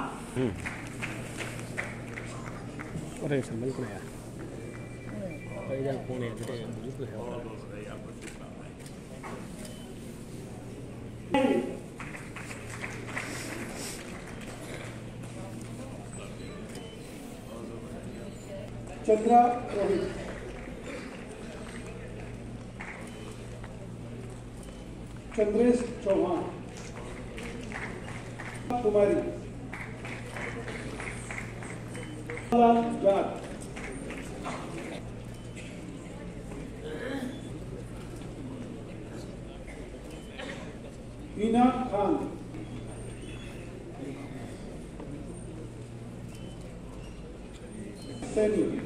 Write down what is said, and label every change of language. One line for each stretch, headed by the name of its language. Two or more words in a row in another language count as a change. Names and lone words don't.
Korean: 어제 선물 거야. 그냥 보내 그래 무조건 해.
Hindi: चंद्रा रोहित, चंद्रेश चौहान, कुमारी, जाट, हीना खान, सैनी,